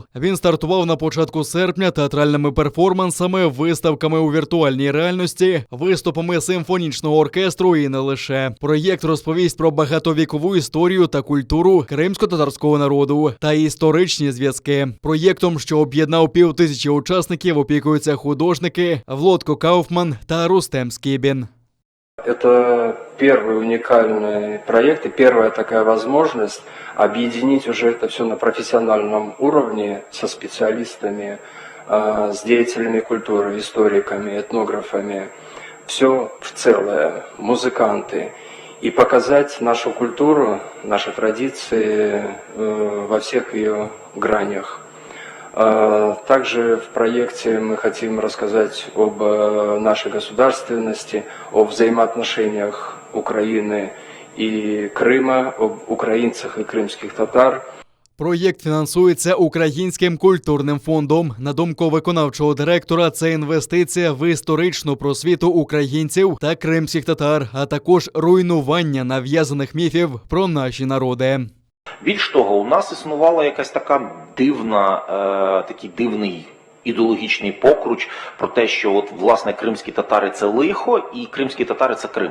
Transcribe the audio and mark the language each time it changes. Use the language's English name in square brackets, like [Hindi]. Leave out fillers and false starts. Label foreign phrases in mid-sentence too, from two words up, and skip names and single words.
[Ukrainian] Він стартував на початку серпня театральними перформансами, виставками у віртуальній реальності, виступами симфонічного оркестру і не лише. Проєкт розповість про багатовікову історію та культуру кримсько-татарського народу та історичні зв'язки. Проєктом, що об'єднав 5000 учасників, опікуються художники Влодко Кауфман та Рустем Скибин. [Russian] Это первый уникальный проект и первая такая возможность объединить уже это все на профессиональном уровне со специалистами, с деятелями культуры, историками, этнографами. Все в целое, музыканты. И показать нашу культуру, наши традиции во всех ее гранях. Также в проекте мы хотим рассказать об нашей государственности, о взаимоотношениях Украины и Крыма, об украинцах и крымских татар. [Ukrainian] Проєкт фінансується Українським культурним фондом. На думку виконавчого директора, це інвестиція в історичну просвіту українців та кримських татар, а також руйнування нав'язаних міфів про наші народи. Більш того, у нас існувала якась така такий дивний ідеологічний покруч про те, що от, власне, кримські татари – це лихо і кримські татари – це Крим.